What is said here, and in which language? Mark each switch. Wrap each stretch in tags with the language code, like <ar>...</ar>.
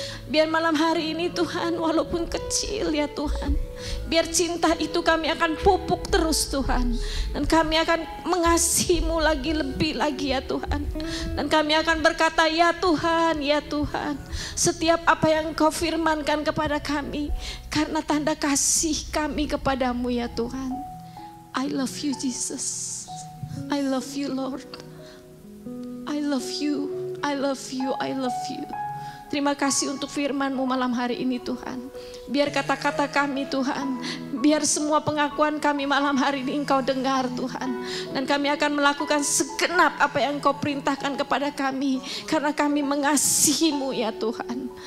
<id>Biar malam hari ini Tuhan, walaupun kecil ya Tuhan, biar cinta itu kami akan pupuk terus Tuhan. Dan kami akan mengasihi-Mu lagi, lebih lagi ya Tuhan. Dan kami akan berkata ya Tuhan, ya Tuhan, setiap apa yang Kau firmankan kepada kami, karena tanda kasih kami kepadamu ya Tuhan.</id> <en>I love you Jesus, I love you Lord, I love you, I love you, I love you.</en> <id>Terima kasih untuk firman-Mu malam hari ini Tuhan. Biar kata-kata kami Tuhan, biar semua pengakuan kami malam hari ini Engkau dengar Tuhan. Dan kami akan melakukan segenap apa yang Engkau perintahkan kepada kami, karena kami mengasihi-Mu ya Tuhan.</id>